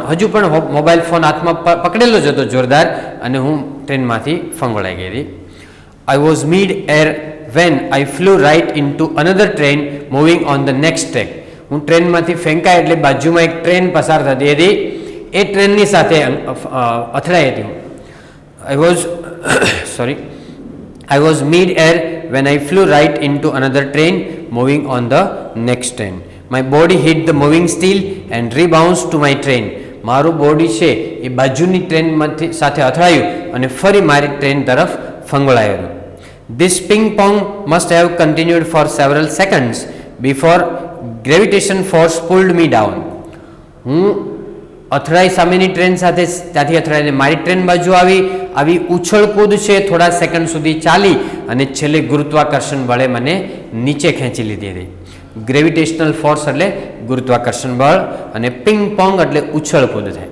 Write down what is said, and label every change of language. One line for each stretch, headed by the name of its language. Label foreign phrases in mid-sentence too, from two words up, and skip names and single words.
Gujarati: હજુ પણ મોબાઈલ ફોન હાથમાં પકડેલો જ હતો જોરદાર, અને હું ટ્રેનમાંથી ફંગોળાઈ ગઈ હતી.
English: I was mid air when I flew right in to another train moving on the next track.
Gujarati: હું ટ્રેનમાંથી ફેંકાય એટલે બાજુમાં એક ટ્રેન પસાર થતી હતી, એ ટ્રેનની સાથે અથડાઈ હતી.
English: I was mid-air when I flew right into another train moving on the next train. My body hit the moving steel and rebounds to my train.
Gujarati: મારું બોડી છે એ બાજુની ટ્રેનમાંથી સાથે અથડાયું અને ફરી મારી ટ્રેન તરફ ફંગોળાયું.
English: This ping pong must have continued for several seconds before gravitation force pulled me down.
Gujarati: હું અથડાઈ સામેની ટ્રેન સાથે, ત્યાંથી અથડાઈને મારી ટ્રેન બાજુ આવી ઉછળકૂદ છે થોડા સેકન્ડ સુધી ચાલી અને છેલ્લે ગુરુત્વાકર્ષણ બળે મને નીચે ખેંચી લીધી હતી.
English: gravitational force
Gujarati: એટલે ગુરુત્વાકર્ષણ બળ, અને
English: ping pong
Gujarati: એટલે ઉછળકૂદ થાય.